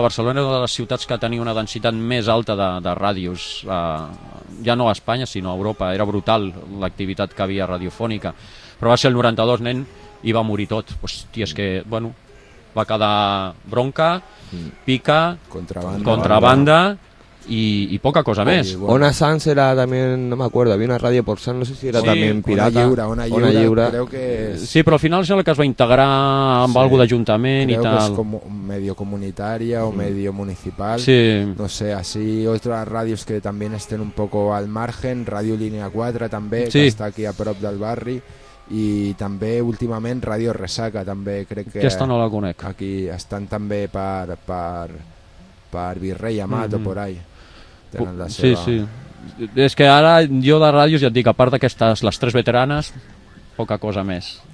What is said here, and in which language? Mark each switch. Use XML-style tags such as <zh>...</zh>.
<ca>Barcelona era una de les ciutats que tenia una densitat més alta de ràdios, ja no a Espanya, sinó a Europa. Era brutal l'activitat que havia radiofònica. Però va ser el 92, nen, i va morir tot. Hòstia, és que, bueno, va quedar Bronca, Pica, Contrabanda.</ca> <es>Y poca cosa más. Bueno. Ona Sans era también, no me acuerdo, había una radio por Sans, no sé si era, sí, también pirata. Ona Lliura, creo que... Sí, pero al final es el que se va a integrar en, sí, algo de ayuntamiento y tal. Creo que es como medio comunitaria o medio municipal. Sí. No sé, así otras radios que también estén un poco al margen, Radio Línea 4 también, sí, que está</es> <ca>aquí a prop del barri. I també últimament Radio Resaca també, crec que... Aquesta no la conec. Aquí estan també per Virrey Amat</ca> <es>o por ahí.</es> <ca>Sí, sí. És que ara jo de ràdios ja et dic, a part d'aquestes, les tres veteranes, poca cosa més.</ca>